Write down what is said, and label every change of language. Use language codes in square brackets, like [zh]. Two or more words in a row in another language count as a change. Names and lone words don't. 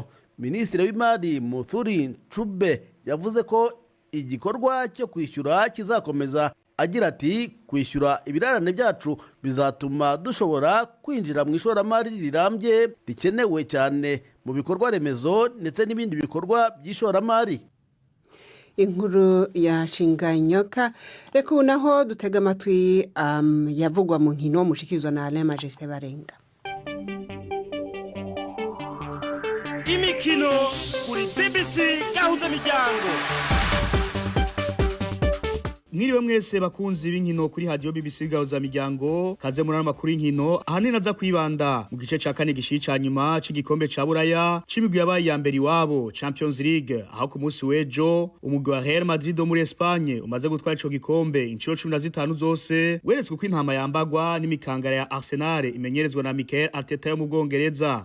[rw] Minisitiri w'Imari Muturi Ncube yavuze ko igikorwa cyo kwishyura kizakomeza, agira ati kwishyura ibirarane byacu bizatuma dushobora kwinjira mu ishoramari rirambye rikenewe cyane mu bikorwa remezo ndetse n'ibindi bikorwa by'ishoramari. Inkuru ya Shinganyoka. [rn] Reka ubu naho dutega amatwi yavugwa mu nkino mushikirizwa na Alain Majesté Barenga. [rw] Imikino kuri BBC Gahuza Miryango. [rn] Mwiriwe mwese bakunzi b'inkino kuri radio BBC Gahuza Miryango, kaze muri amakuru y'inkino ahanini aza kwibanda mu gice ca kane gishica nyuma c'igikombe ca Buraya c'imigwi yabaye ya mbere iwabo Champions League, aho ku munsi w'ejo umugwi wa Real Madrid wo muri Espagne umaze gutwara ico gikombe inshuro 15 zose, weretswe ko intama yambagwa n'imikangara ya Arsenal imenyerezwa na Mikel Arteta yo mu Bwongereza.